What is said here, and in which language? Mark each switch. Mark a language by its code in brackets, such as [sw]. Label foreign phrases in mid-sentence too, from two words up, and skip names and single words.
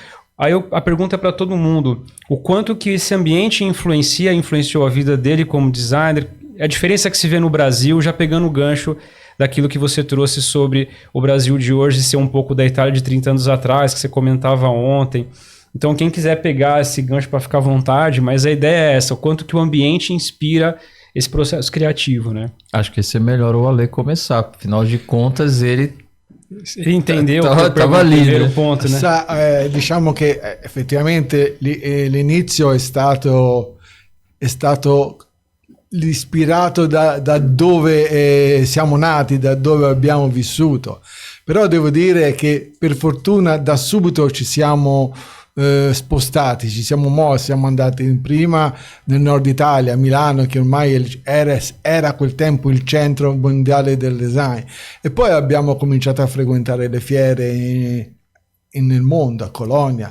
[pt] Aí a pergunta é para todo mundo, o quanto que esse ambiente influenciou a vida dele como designer, a diferença que se vê no Brasil, já pegando o gancho daquilo que você trouxe sobre o Brasil de hoje ser um pouco da Itália de 30 anos atrás, que você comentava ontem. Então, quem quiser pegar esse gancho para ficar à vontade, mas a ideia é essa, o quanto que o ambiente inspira esse processo criativo, né? Acho que esse é melhor o Ale começar, afinal de contas ele entendeu tava ali, né? Ponto, né? [it] Diciamo che effettivamente l'inizio è stato ispirato da dove siamo nati, da dove abbiamo vissuto, però devo dire che per fortuna da subito ci siamo spostati, ci siamo mossi, siamo andati prima nel nord Italia, a Milano, che ormai era a quel tempo il centro mondiale del design, e poi abbiamo cominciato a frequentare le fiere nel mondo, a Colonia.